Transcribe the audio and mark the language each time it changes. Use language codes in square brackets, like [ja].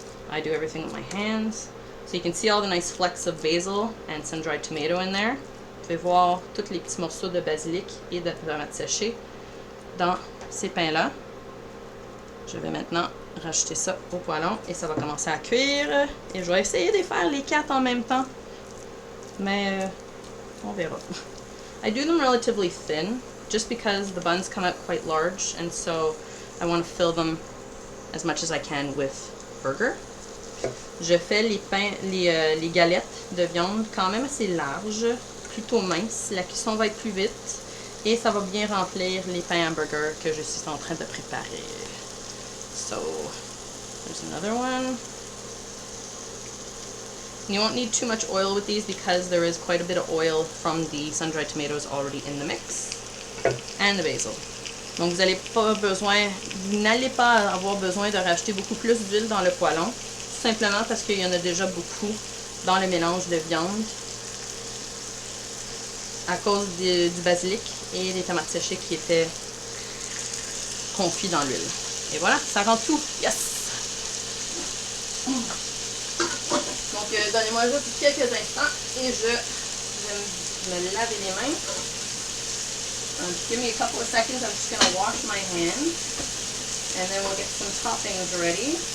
[en] I do everything with my hands. So you can see all the nice flecks of basil and sun-dried tomato in there. [fr] Vous pouvez voir tous les petits morceaux de basilic et de tomates séchées dans ces pains-là. Je vais maintenant rajouter ça au poêlon et ça va commencer à cuire. Et je vais essayer de faire les 4 en même temps. Mais on verra. [en] I do them relatively thin just because the buns come out quite large, and so I want to fill them as much as I can with burger. [fr] Je fais les galettes de viande quand même assez larges, plutôt minces. La cuisson va être plus vite et ça va bien remplir les pains hamburger que je suis en train de préparer. [en] So, there's another one. You won't need too much oil with these because there is quite a bit of oil from the sun-dried tomatoes already in the mix. And the basil. [fr] Donc, vous n'allez pas avoir besoin de rajouter beaucoup plus d'huile dans le poêlon, tout simplement parce qu'il y en a déjà beaucoup dans le mélange de viande à cause du basilic et des tomates séchées qui étaient confits dans l'huile. Et voilà, ça rend tout. Yes! Donc, donnez-moi juste quelques instants et je vais me laver les mains. [en] Give me a couple of seconds. I'm just going to wash my hands and then we'll get some toppings ready.